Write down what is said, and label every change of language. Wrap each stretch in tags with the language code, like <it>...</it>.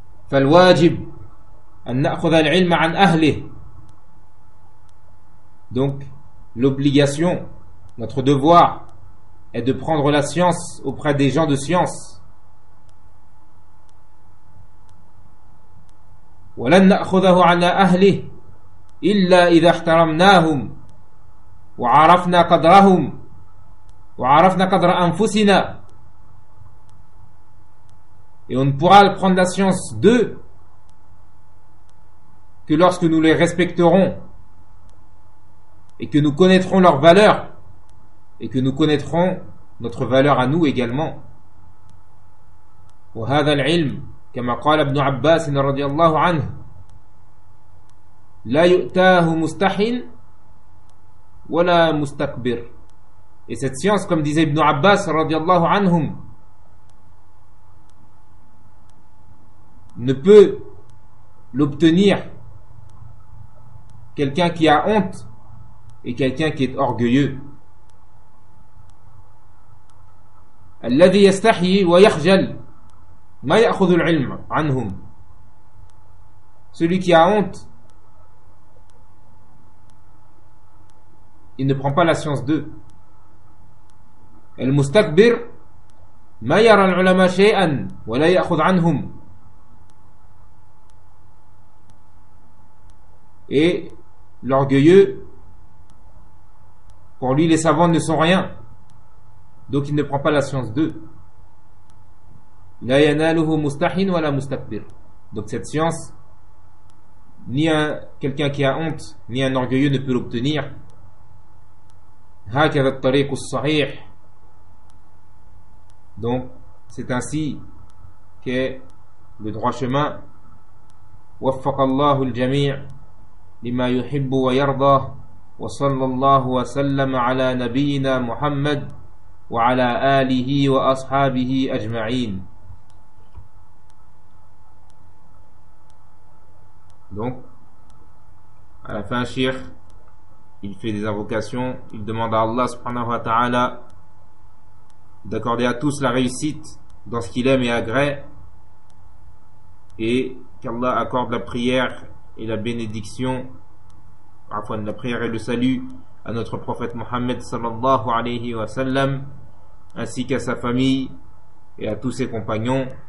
<ar>فالواجب أن نأخذ العلم عن أهله.</ar> <fr>Donc, l'obligation, notre devoir, est de prendre la science auprès des gens de science.</fr> <ar>ولن نأخذه على أهله إلا إذا احترمناهم وعرفنا قدرهم وعرفنا قدر أنفسنا.</ar> <fr>Et on ne pourra le prendre la science d'eux que lorsque nous les respecterons et que nous connaîtrons leur valeur et que nous connaîtrons notre valeur à nous également.</fr> <ar>وهذا العلم كما قال ابن عباس رضي الله عنه لا يؤتاه مستحيل ولا مستكبر.</ar> <fr>Et cette science, comme disait Ibn Abbas radiallahu anhum, ne peut l'obtenir quelqu'un qui a honte et quelqu'un qui est orgueilleux.</fr> <ar>الذي يستحي ويخجل ما يأخذ العلم عنهم.</ar> <fr>Celui qui a honte, il ne prend pas la science d'eux.</fr> <ar>El mustakbir ma yara al ulama shay'an wa la ya'khudh anhum.</ar> <fr>Et l'orgueilleux, pour lui les savants ne sont rien, donc il ne prend pas la science d'eux.</fr> <ar>La yanaluhu mustahin wa la mustakbir.</ar> <fr>Donc cette science, ni un quelqu'un qui a honte ni un orgueilleux ne peut l'obtenir.</fr> <ar>هكذا الطريق الصحيح.</ar> <fr>Donc c'est ainsi que le droit chemin.</fr> <ar>وفق الله الجميع لما يحب ويرضى وصلى الله وسلم على نبينا محمد وعلى آله وأصحابه أجمعين.</ar> <fr>Donc à la fin, Cheikh, il fait des invocations, il demande à Allah subhanahu wa ta'ala d'accorder à tous la réussite dans ce qu'il aime et agrée, et qu'Allah accorde la prière et la bénédiction, enfin la prière et le salut à notre prophète Mohammed sallallahu alayhi wa sallam, ainsi qu'à sa famille et à tous ses compagnons.</fr>